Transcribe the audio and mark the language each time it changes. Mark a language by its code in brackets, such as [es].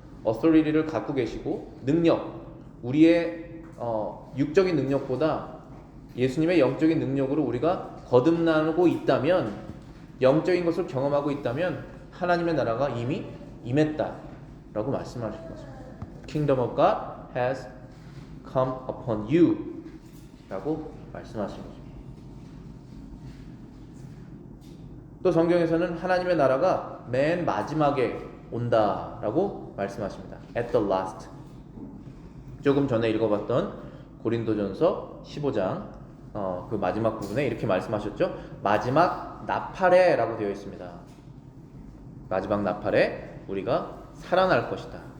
[ko] authority를 갖고 계시고 능력, 우리의 육적인 능력보다 예수님의 영적인 능력으로 우리가 거듭나고 있다면, 영적인 것을 경험하고 있다면 하나님의 나라가 이미 임했다라고 말씀하시는 것입니다. [en] Kingdom of God has come upon you [ko] 라고 말씀하시는 것입니다. 또 성경에서는 하나님의 나라가 맨 마지막에 온다라고 말씀하십니다. [en] At the last. [ko] 조금 전에 읽어봤던 고린도전서 15장 그 마지막 부분에 이렇게 말씀하셨죠. 마지막 나팔에라고 되어 있습니다. 마지막 나팔에 우리가 살아날 것이다.